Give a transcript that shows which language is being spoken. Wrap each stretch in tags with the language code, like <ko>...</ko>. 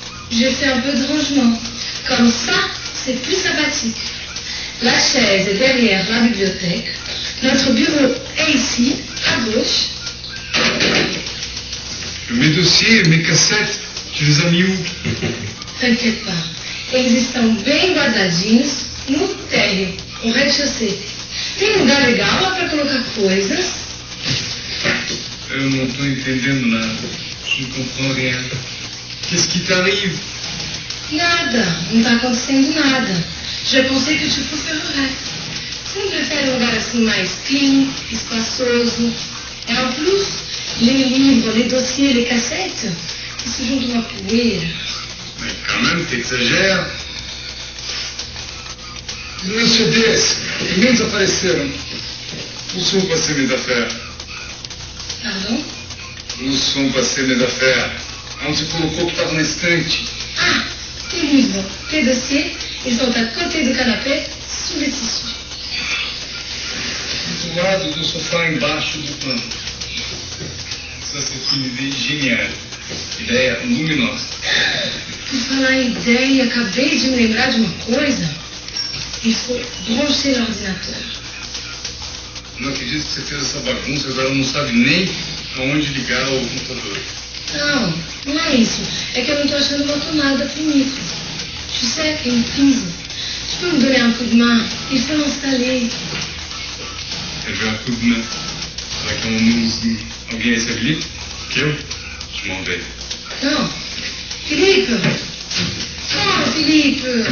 <fr>J'ai fait un peu de rangement. Comme ça, c'est plus sympathique. La chaise est derrière la bibliothèque. Notre bureau est ici, à gauche. Mes dossiers, mes cassettes, tu les as mis où? T'inquiète pas.</fr> <pt>Eles estão bem guardadinhos no térreo, o rez-de-chaussée. Tem um lugar legal lá para colocar coisas. Eu não estou entendendo nada.</pt> <fr>Je ne comprends rien. Qu'est-ce qui t'arrive?</fr> <pt>Nada, não está acontecendo nada.</pt> <fr>Je pensais que tu préférerais.</fr> <pt>Você não prefere um lugar assim mais clean, espaçoso?</pt> <fr>Et en plus, les livres, les dossiers, les cassettes, ils</fr> <pt>se juntam uma poeira.</pt> <fr>Mais quand même, t'exagères.</fr> <pt>Os meus CDs também desapareceram.</pt> <fr>Où sont passées mes affaires? Pardon? Où sont passées mes affaires?</fr> <pt>Onde você colocou que estava na estante?</pt> <fr>Ah, tes livres, tes dossiers, ils sont à côté du canapé, sous les tissus.</fr> <pt>Do lado do sofá, embaixo do pano.</pt> <fr>Ça, c'est une idée géniale.</fr> <pt>Ideia luminosa. Por falar em ideia, acabei de me lembrar de uma coisa.</pt> <fr>Il faut brancher l'ordinateur.</fr> <pt>Não acredito que você fez essa bagunça, agora não sabe nem aonde ligar o computador. Não, não é isso. É que eu não estou achando uma tomada pro micro.</pt> <fr>Tu sais, il y a une prise. Tu peux me donner un coup de main? Il faut l'installer. Elle veut un coup de main. Avec un nouveau.</fr> <pt>Alguém aí se habilita? Que eu?</pt> <fr>Je m'en vais. Non. Philippe. Oh, Philippe.</fr>